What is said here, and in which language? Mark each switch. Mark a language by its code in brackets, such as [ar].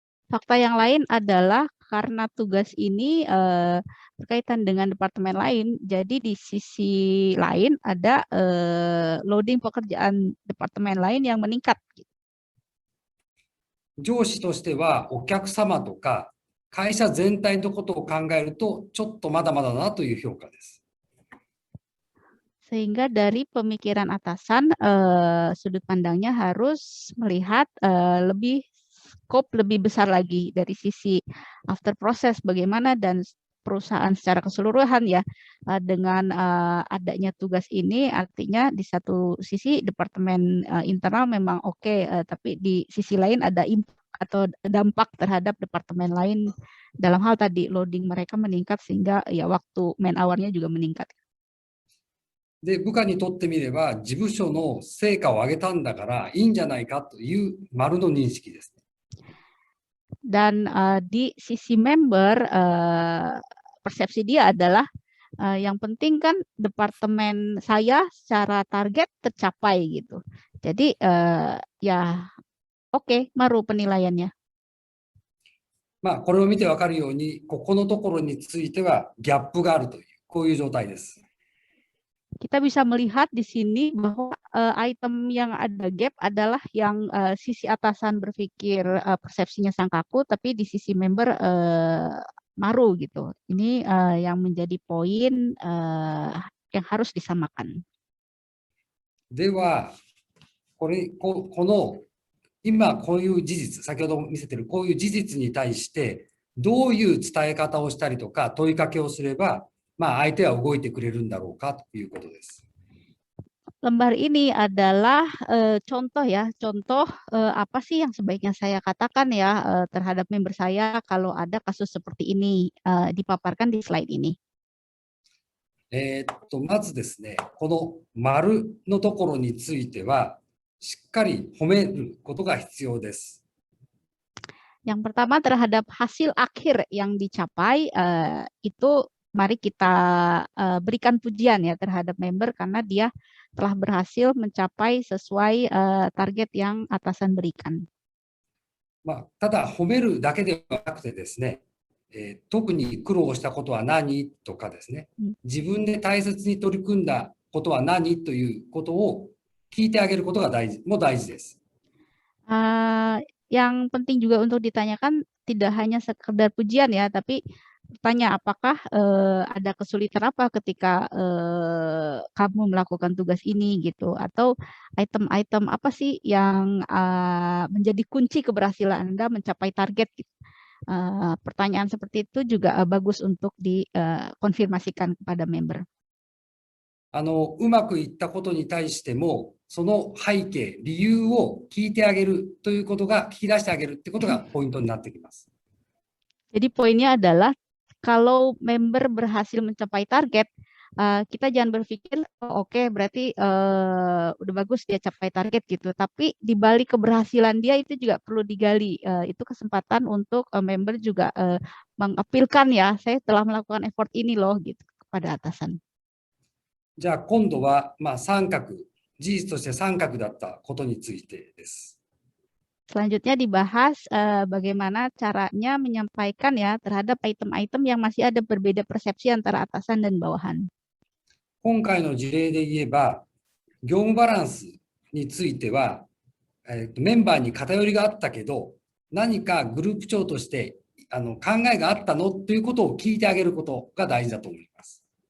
[id] Fakta yang lain adalah karena tugas ini berkaitan dengan departemen lain, jadi di sisi lain ada loading pekerjaan departemen lain yang meningkat. [ja] 上司としてはお客様とか会社全体のことを考えると、ちょっとまだまだだなという評価です。 [id] Sehingga dari pemikiran atasan, sudut pandangnya harus melihat lebih skop lebih besar lagi dari sisi after process bagaimana dan perusahaan secara keseluruhan ya dengan adanya tugas ini artinya di satu sisi departemen internal memang oke, tapi di sisi lain ada impact atau dampak terhadap departemen lain dalam hal tadi loading mereka meningkat sehingga ya waktu man hour-nya juga meningkat. [ja] で、部下にとってみれば、事務所の成果を上げたんだからいいんじゃないかという丸の認識です。 [id] Dan di sisi member persepsi dia adalah yang penting kan departemen saya secara target tercapai gitu. Jadi ya oke, maru penilaiannya. [ja] まあ、これを見てわかるように、ここのところについてはギャップがあるという、こういう状態です。 [id] Kita bisa melihat di sini bahwa item yang ada gap adalah yang sisi atasan berpikir persepsinya sangkaku, tapi di sisi member maru gitu. Ini yang menjadi poin yang harus disamakan. [ja] では、この今こういう事実、先ほど見せているこういう事実に対して、どういう伝え方をしたりとか問いかけをすれば、まあ、相手は動いてくれるんだろうかということです。 [id] Lembar ini adalah contoh ya, contoh apa sih yang sebaiknya saya katakan ya terhadap member saya kalau ada kasus seperti ini dipaparkan di slide ini. [ja] まずですね、この丸のところについては、しっかり褒めることが必要です。 [id] Yang pertama terhadap hasil akhir yang dicapai itu mari kita berikan pujian ya terhadap member karena dia telah berhasil mencapai sesuai target yang atasan berikan. [ja] まあ、ただ褒めるだけではなくてですね、特に苦労したことは何とかですね、自分で大切に取り組んだことは何ということを聞いてあげることが大事です。 [id] Yang penting juga untuk ditanyakan tidak hanya sekedar pujian ya, tapi tanya apakah ada kesulitan apa ketika kamu melakukan tugas ini gitu, atau item-item apa sih yang menjadi kunci keberhasilan Anda mencapai target gitu. Pertanyaan seperti itu juga bagus untuk dikonfirmasikan kepada member. [ja] うまくいったことに対しても、その背景、理由を聞いてあげるということが、聞き出してあげるってことがポイントになってきます。 [id] Jadi poinnya adalah kalau member berhasil mencapai target, kita jangan berpikir oh, oke, berarti udah bagus dia capai target gitu. Tapi di balik keberhasilan dia itu juga perlu digali. Itu kesempatan untuk member juga mengapilkan ya, saya telah melakukan effort ini loh gitu kepada atasan. [ja] じゃあ今度は、まあ、三角、事実として三角だったことについてです。 [id] Selanjutnya dibahas bagaimana caranya menyampaikan ya terhadap item-item yang masih ada berbeda persepsi antara atasan dan bawahan. [ja] 今回の事例で言えば、業務バランスについては、メンバーに偏りがあったけど、何かグループ長として考えがあったのということを聞いてあげることが大事だと思います。